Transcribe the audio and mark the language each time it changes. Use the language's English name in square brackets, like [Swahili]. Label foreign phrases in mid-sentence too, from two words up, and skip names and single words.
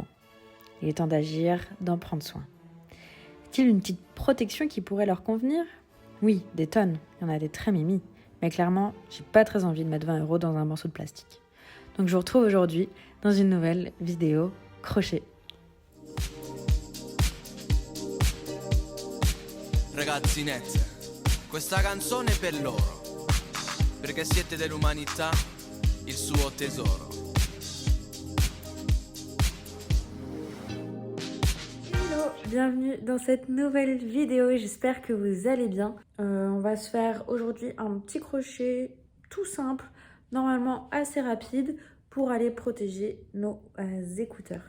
[French] Il est temps d'agir, d'en prendre soin. Est-il une petite protection qui pourrait leur convenir? Oui, des tonnes, il y en a des très mimi. Mais clairement, j'ai pas très envie de mettre 20 € dans un morceau de plastique. Donc je vous retrouve aujourd'hui dans une nouvelle vidéo crochet. [Italian] Ragazzinette, questa canzone è per loro, perché siete dell'umanità il suo tesoro. [French] Hello, bienvenue dans cette nouvelle vidéo, j'espère que vous allez bien. On va se faire aujourd'hui un petit crochet tout simple, normalement assez rapide, pour aller protéger nos écouteurs.